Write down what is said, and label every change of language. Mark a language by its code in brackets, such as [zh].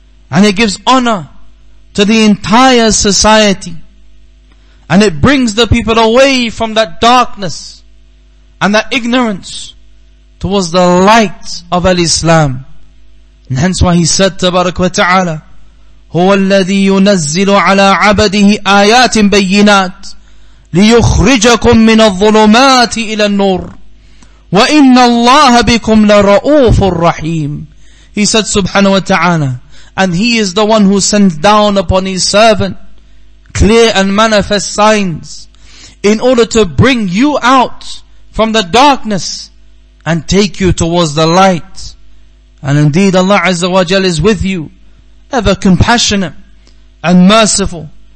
[en] And it gives honor to the entire society. And it brings the people away from that darkness and that ignorance towards the light of al-Islam. And hence why He said, Tabarak wa Ta'ala, [ar] هو الذي ينزل على عبده آيات بينات ليخرجكم من الظلمات إلى النور وإن الله بكم لرؤوف رحيم. [en] He said subhanahu wa ta'ala, and He is the one who sends down upon His servant clear and manifest signs in order to bring you out from the darkness and take you towards the light. And indeed Allah Azza wa Jal is with you, ever compassionate and merciful.